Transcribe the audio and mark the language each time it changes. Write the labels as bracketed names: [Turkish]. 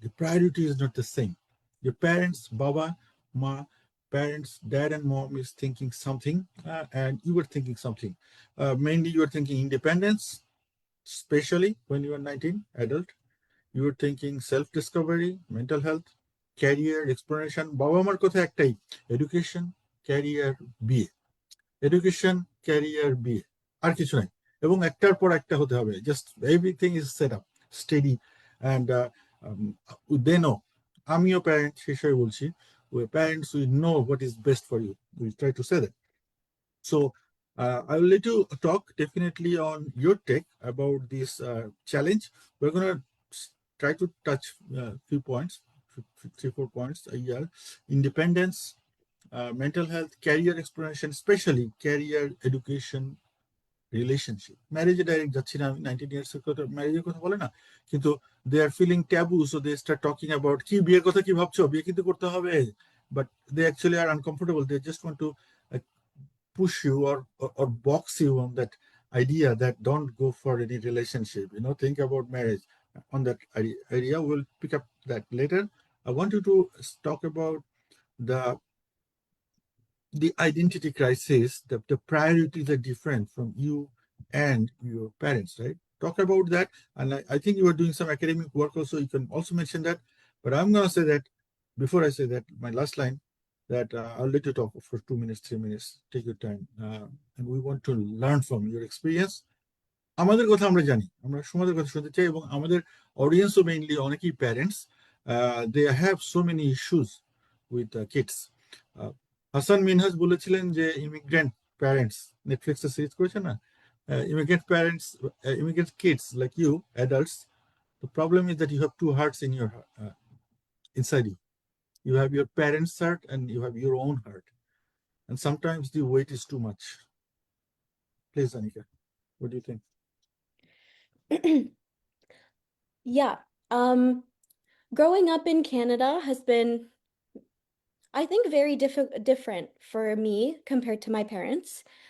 [English] The priority is not the same. Your parents, Baba, Ma, parents, dad and mom is thinking something, and you were thinking something. Mainly, you are thinking independence, especially when you are 19, adult. You are thinking self-discovery, mental health, career, exploration. [Bangla] Baba Mar kotha ektai, [English] education, career, BA. [Bangla] Education career বিয়ে আর কিছু নাই এবং একটার পর একটা হতে হবে [English] just everything is set up steady and they know [Bangla] আমিও প্যারেন্ট সেই হিসেবে বলছি [English] Parents we know what is best for you we try to say that so I will let you talk definitely on your take about this challenge. We're going to try to touch a few points, 3 4 points a year. Independence, mental health, career exploration, especially career education, relationship ম্যারেজে [Bangla] direct যাচ্ছি না আমি [English] 19 years এর কথা ম্যারেজের কথা [Bangla] বলে না কিন্তু [English] they are feeling taboo so they start talking about [Bangla] কি বিয়ের কথা কি ভাবছো বিয়ে কিন্তু করতে হবে [English] But they actually are uncomfortable they just want to push you or box you on that idea that don't go for any relationship, think about marriage on that area. We'll pick up that later. I want you to talk about the identity crisis. The priorities are different from you and your parents, right? Talk about that. And I think you are doing some academic work also. You can also mention that. But I'm going to say that before I say that, my last line, that I'll let you talk for 2 minutes, 3 minutes. Take your time. And we want to learn from your experience. [Bangla] আমাদের কথা আমরা জানি, আমরা সমাজের কথা শুনতে চাই এবং আমাদের অডিয়েন্সও মেইনলি অনেকেই parents, [English] They have so many issues with kids. Hasan Minhaj [Bangla] বলেছিলেন যে [English] immigrant parents, [Bangla] নেটফ্লিক্সে সিরিজ করেছে না, [English] Immigrant parents, immigrant kids like you adults, the problem is that you have two hearts in your inside you. You have your parents' heart and you have your own heart, and sometimes the weight is too much. Please, Anika, what do you think? Yeah. Growing up in Canada has been, I think, very different for me compared to my parents.